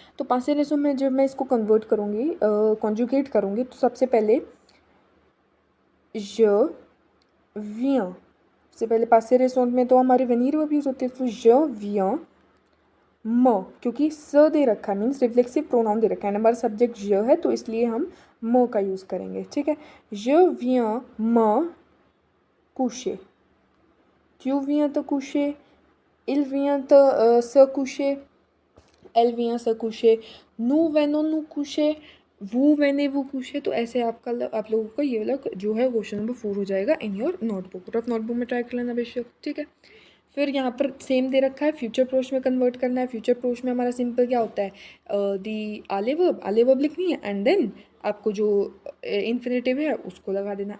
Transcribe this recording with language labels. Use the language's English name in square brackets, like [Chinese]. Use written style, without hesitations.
[Hindi] तो पासे रेस्टोरेंट में जब मैं इसको कन्वर्ट करूँगी, कॉन्जुगेट करूँगी, तो सबसे पहले ज वियाँ, सबसे पहले पासे रेस्टोरेंट में तो हमारे वेनीर वर्ब यूज़ होते हैं, तो ज वियाँ म, क्योंकि स दे रखा है मीन्स रिफ्लेक्सिव प्रोनाउन दे रखा है, हमारा सब्जेक्ट ज है, तो इसलिए हम म का यूज़ करेंगे। ठीक है, [French] ज वियाँ म coucher, tu viens te coucher, il vient se coucher, elle vient se coucher, nous venons nous coucher, vous venez vous coucher। [Hindi] तो ऐसे आप लोगों का ये वाला जो है क्वेश्चन नंबर 4 हो जाएगा [English] In your notebook. [Hindi] Rough notebook में ट्राई कर लेना बेशक। ठीक है, फिर यहाँ पर सेम दे रखा है, फ्यूचर प्रोश में कन्वर्ट करना है। फ्यूचर प्रोश में हमारा सिंपल क्या होता है, दी आले वर्ब लिखनी है, एंड देन आपको जो इन्फिनेटिव है उसको लगा देना।